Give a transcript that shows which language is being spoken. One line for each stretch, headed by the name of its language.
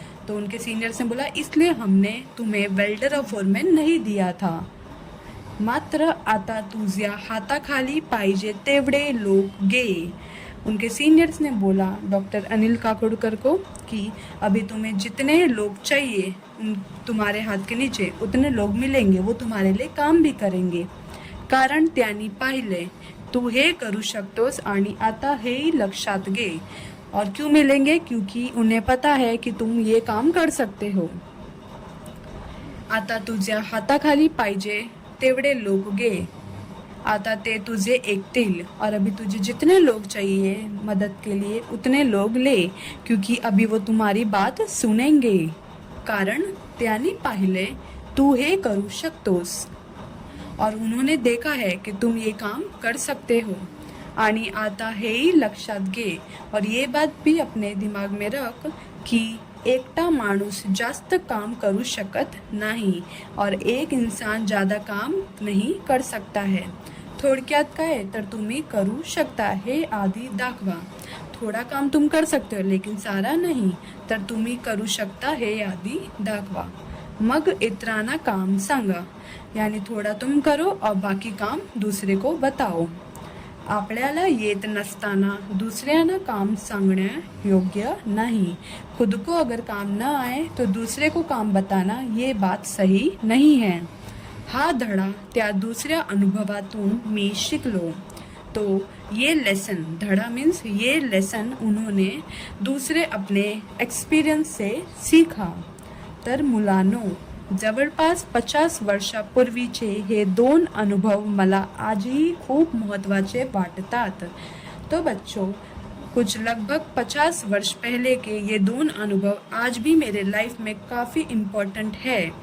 Hindi: तो उनके सीनियर्स ने बोला इसलिए हमने तुम्हें वेल्डर और फोरमैन नहीं दिया था,
Marathi: मात्र आता तुझ्या हाताखाली पाहिजे तेवढे लोग गे.
Hindi: उनके सीनियर्स ने बोला डॉक्टर अनिल काकोडकर को कि अभी तुम्हें जितने लोग चाहिए तुम्हारे हाथ के नीचे उतने लोग मिलेंगे, वो तुम्हारे लिए काम भी करेंगे.
Marathi: कारण त्यांनी पाहिले तू हे करू शकतोस आणि आता हेही लक्षात घे.
Hindi: और क्यों मिलेंगे? क्योंकि उन्हें पता है कि तुम ये काम कर सकते हो.
Marathi: आता तुझ्या हाताखाली पाहिजे तेवढे लोग गे, आता ते तुझे ऐकतील
Hindi: और अभी तुझे जितने लोग चाहिए मदद के लिए उतने लोग ले, क्योंकि अभी वो तुम्हारी बात सुनेंगे.
Marathi: कारण त्यांनी पाहिले तू हे करू शकतोस
Hindi: और उन्होंने देखा है कि तुम ये काम कर सकते हो.
Marathi: आणि आता हेही लक्षात घे
Hindi: और ये बात भी अपने दिमाग में रख कि
Marathi: एकटा माणूस जास्त काम करू शकत नाही
Hindi: और एक इंसान ज़्यादा काम नहीं कर सकता है.
Marathi: थोडक्यात काय तर तुम्ही करू शकता हे आधी दाखवा.
Hindi: थोड़ा काम तुम कर सकते हो लेकिन सारा नहीं,
Marathi: तर तुम्ही करू शकता हे आधी दाखवा. मग इतरांना काम सांगा,
Hindi: यानी थोड़ा तुम करो और बाकी काम दूसरे को बताओ.
Marathi: आपल्याला येत नसताना दुसऱ्यांना काम सांगणं योग्य नहीं.
Hindi: खुद को अगर काम न आए तो दूसरे को काम बताना ये बात सही नहीं है.
Marathi: हा धडा त्या दुसऱ्या अनुभवातून मी शिकलो.
Hindi: तो ये लेसन, धड़ा मीन्स ये लेसन उन्होंने दूसरे अपने एक्सपीरियंस से सीखा.
Marathi: तर मुलांनो, जवळपास 50 वर्षापूर्वीचे हे दोन अनुभव मला आजही खूप महत्त्वाचे वाटतात।
Hindi: तो बच्चों, कुछ लगभग 50 वर्ष पहले के ये दोन अनुभव आज भी मेरे लाइफ में काफ़ी इम्पॉर्टंट है।